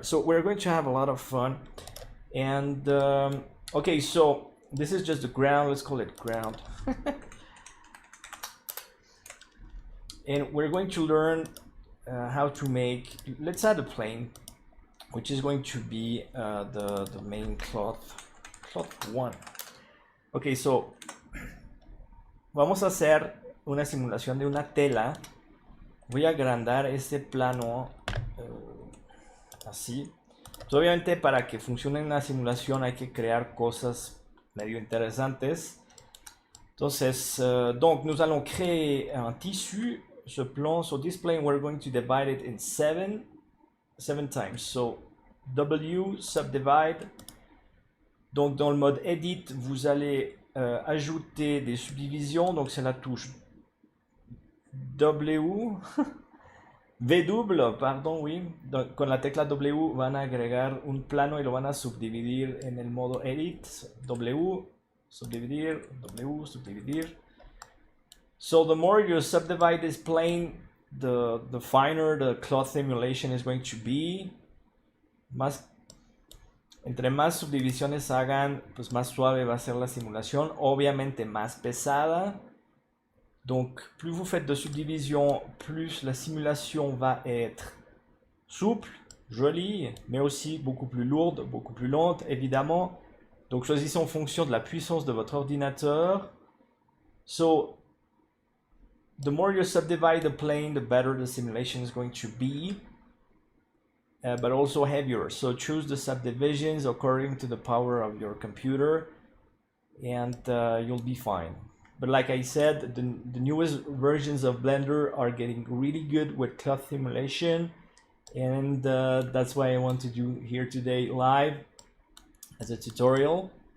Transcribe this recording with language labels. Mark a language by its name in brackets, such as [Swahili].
[English] So we're going to have a lot of fun. And okay, so this is just the ground, let's call it ground. And we're going to learn how to make, let's add a plane, which is going to be the main cloth one. Okay, so [Spanish] vamos a hacer una simulación de una tela. Voy a agrandar este plano así. Pues obviamente para que funcione una simulación hay que crear cosas medio interesantes. Entonces, [French] donc nous allons créer un tissu. Ce plan, [English] so this plane we're going to divide it in seven times. So W, subdivide. [French] Donc dans le mode edit, vous allez ajouter des subdivisions. Donc c'est la touche W, V double, pardon, oui. [Spanish] Donc, con la tecla W van a agregar un plano y lo van a subdividir en el modo edit. W, subdividir, W, subdividir. [English] So the more you subdivide this plane, the finer the cloth simulation is going to be. [Spanish] Entre más subdivisiones hagan, pues más suave va a ser la simulación, obviamente más pesada. [French] Donc plus vous faites de subdivisions, plus la simulation va être souple, jolie, mais aussi beaucoup plus lourde, beaucoup plus lente, évidemment. Donc choisissez en fonction de la puissance de votre ordinateur. [English] So the more you subdivide the plane, the better the simulation is going to be, but also heavier. So choose the subdivisions according to the power of your computer, and you'll be fine. But like I said, the newest versions of Blender are getting really good with cloth simulation, and that's why I want to do here today live as a tutorial.